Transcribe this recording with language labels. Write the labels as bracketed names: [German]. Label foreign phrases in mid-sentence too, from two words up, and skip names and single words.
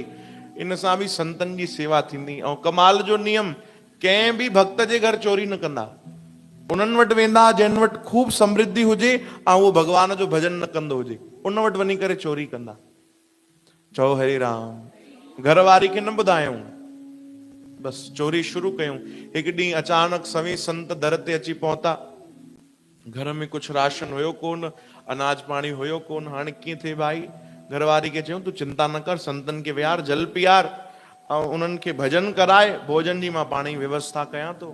[Sindhi] इन सां बि संतनि जी सेवा थींदी। ऐं कमाल जो नियम, कंहिं बि भक्त जे घर चोरी न कंदा। उन्हनि वटि वेंदा जिन वटि खूब समृद्धि हुजे ऐं उहो भगवान जो भजन न कंदो हुजे, उन वटि वञी करे चोरी कंदा। चओ हरे राम। घर वारी खे न ॿुधायूं, बसि चोरी शुरू कयूं। हिकु ॾींहुं अचानक सवे संत दर ते अची पहुता। घर में कुछ राशन हुयो कोन, अनाज पाणी हुयो कोन। हाणे कीअं थिए भाई? घर वारी खे चयूं तूं चिंता न कर, संतनि खे विहार, जल पीआर ऐं उन्हनि खे भजन कराए, भोजन जी मां पाणी व्यवस्था कयां थो।